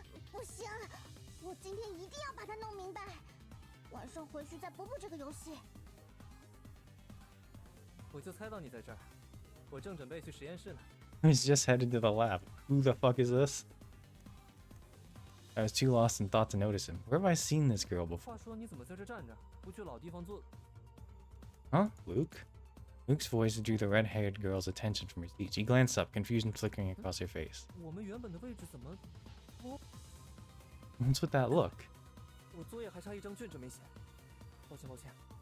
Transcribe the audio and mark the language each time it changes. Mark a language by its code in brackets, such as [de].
[zh] 不行，我今天一定要把它弄明白。晚上回去再补补这个游戏。我就猜到你在这儿，我正准备去实验室呢。 [en] I was just headed to the lab. Who the fuck is this? I was too lost in thought to notice him. Where have I seen this girl before? [zh] 话说你怎么在这站着，不去老地方坐？ [en] Huh? Luke? Luke's voice drew the red-haired girl's attention from her seat. She glanced up, confusion flickering across her face. [zh] 我们原本的位置怎么？ [en] What's with that look? [zh] 我作业还差一张卷子没写，抱歉抱歉。